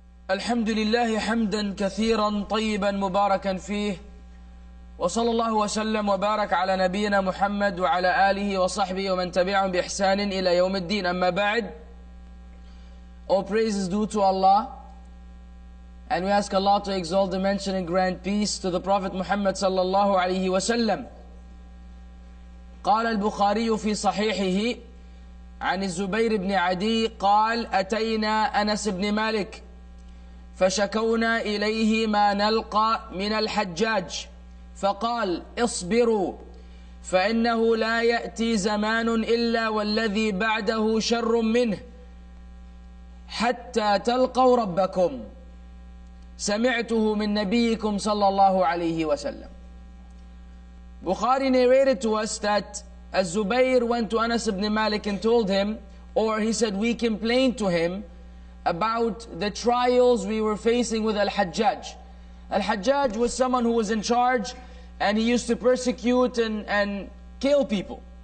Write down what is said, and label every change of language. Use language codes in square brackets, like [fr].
[ar] الحمد لله حمدا كثيرا طيبا مباركا فيه وصلى الله وسلم وبارك على نبينا محمد وعلى آله وصحبه ومن تبعهم بإحسان إلى يوم الدين. أما بعد, [en] all praise is due to Allah, and we ask Allah to exalt, mention and grant peace to the Prophet Muhammad [ar] صلى الله عليه وسلم. قال البخاري في صحيحه عن الزبير بن عدي قال: أتينا أنس بن مالك فشكونا إليه ما نلقى من الحجاج فقال: اصبروا فإنه لا يأتي زمان إلا والذي بعده شر منه حتى تلقوا ربكم سمعته من نبيكم صلى الله عليه وسلم. [en] Bukhari narrated to us that Az-Zubayr went to Anas ibn Malik and told him, or he said, we complained to him about the trials we were facing with Al-Hajjaj. Al-Hajjaj was someone who was in charge, and he used to persecute and kill people.